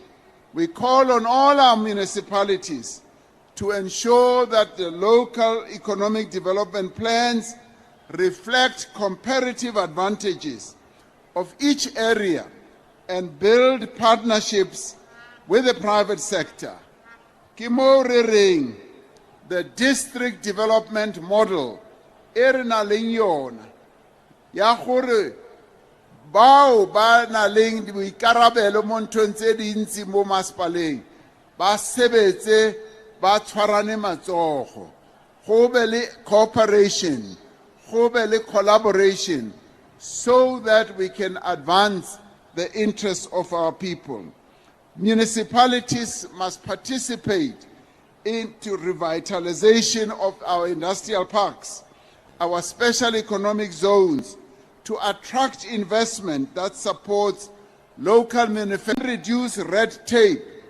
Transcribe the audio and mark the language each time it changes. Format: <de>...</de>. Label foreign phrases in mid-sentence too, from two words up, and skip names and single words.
<en>We call on all our municipalities to ensure that the local economic development plans reflect comparative advantages of each area and build partnerships with the private sector.</en> <tn>Ke mo re reng</tn> <en>the district development model</en> <tn>e re na leng yona ya gore bao ba na leng boikarabelo mo nthong tse dintsi mo masepaleng ba sebetse ba tshwarane matsogo go be le cooperation go be le collaboration</tn> <en>so that we can advance the interests of our people. Municipalities must participate into revitalization of our industrial parks, our special economic zones, to attract investment that supports local manufacturing, reduce red tape,</en>